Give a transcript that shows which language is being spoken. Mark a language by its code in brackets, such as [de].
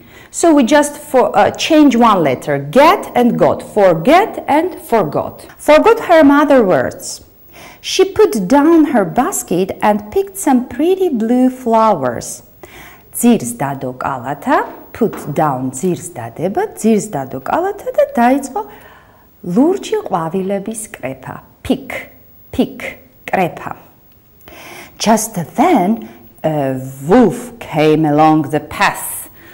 [en] So we just change one letter, get and got, forget and forgot. Forgot her mother words. She put down her basket and picked some pretty blue flowers. [ka] Dzirს დადო კალათა, [en] put down [ka] dzirს დადება, dzirს დადო კალათა და დაიწყო ლურჯი ყვავილების კრეფა. [en] Pick, კრეფა. Just then, a wolf came along the path.